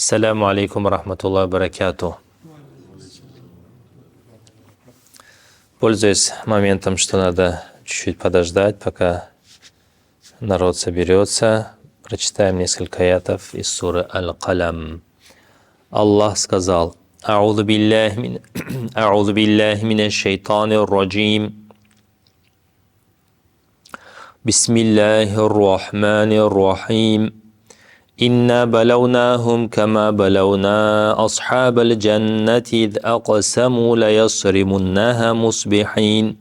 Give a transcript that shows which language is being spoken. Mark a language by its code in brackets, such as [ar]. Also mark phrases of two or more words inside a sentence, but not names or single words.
[ar] السلام عليكم رحمة الله بركاته. [ru] Пользуясь моментом, что надо чуть-чуть подождать, пока народ соберется, прочитаем несколько аятов из суры Аль-Калям. Аллах сказал: [ar] «أعوذ بالله من الشيطان الرجيم. بسم الله الرحمن الرحيم. إنا بلوناهم كما بلونا أصحاب الجنة إذ أقسموا ليصرمنها مصبحين